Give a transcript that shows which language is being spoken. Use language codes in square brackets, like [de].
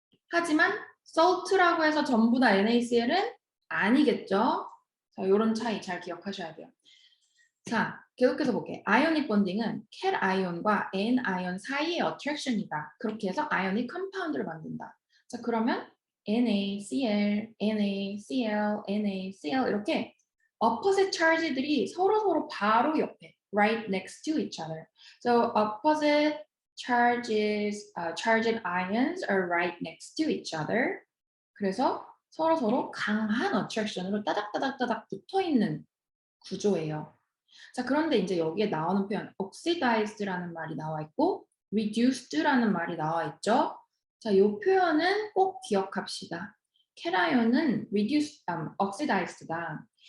[ko] 하지만 salt라고 해서 전부 다 NaCl은 아니겠죠. 자, 요런 차이 잘 기억하셔야 돼요. 자, 계속해서 볼게요. 아이오닉 본딩은 cat 아이온과 N 아이온 사이의 어트랙션이다. 그렇게 해서 아이오닉 컴파운드를 만든다. 자, 그러면 NaCl, NaCl, NaCl 이렇게 opposite charge들이 서로 바로 옆에 [en] right next to each other. So opposite charged ions are right next to each other. [ko] 그래서 서로 강한 어트랙션으로 따닥따닥따닥 붙어 있는 구조예요. 자, 그런데 이제 여기에 나오는 표현 oxidized라는 말이 나와 있고 reduced라는 말이 나와 있죠. 자, 이 표현은 꼭 기억합시다. cation oxidized다.